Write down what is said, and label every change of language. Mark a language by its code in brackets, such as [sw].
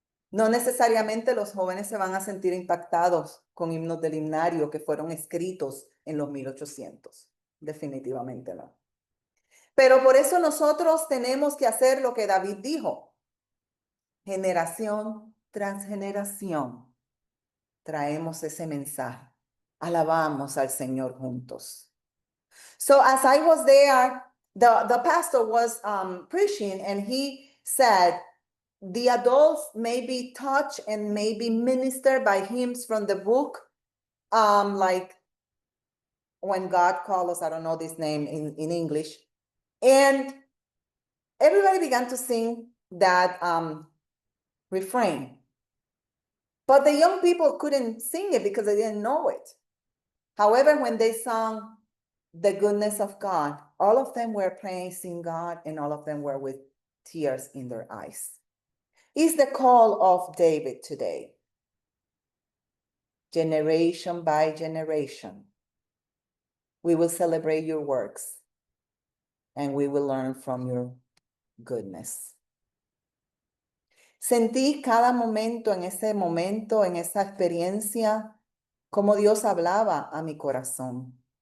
[es] No necesariamente los jóvenes se van a sentir impactados con himnos del himnario que fueron escritos en los 1800. Definitivamente no. Pero por eso nosotros tenemos que hacer lo que David dijo. Generación tras generación traemos ese mensaje. Alabamos al Señor juntos. [en] So as I was there, the pastor was preaching and he said, the adults may be touched and may be ministered by hymns from the book, like When God Calls Us, I don't know this name in English. And everybody began to sing that refrain. But the young people couldn't sing it because they didn't know it. However, when they sung the goodness of God, all of them were praising God and all of them were with tears in their eyes. It's the call of David today. Generation by generation, we will celebrate your works and we will learn from your goodness. [es] Sentí cada momento, en esa experiencia, como Dios hablaba a mi corazón.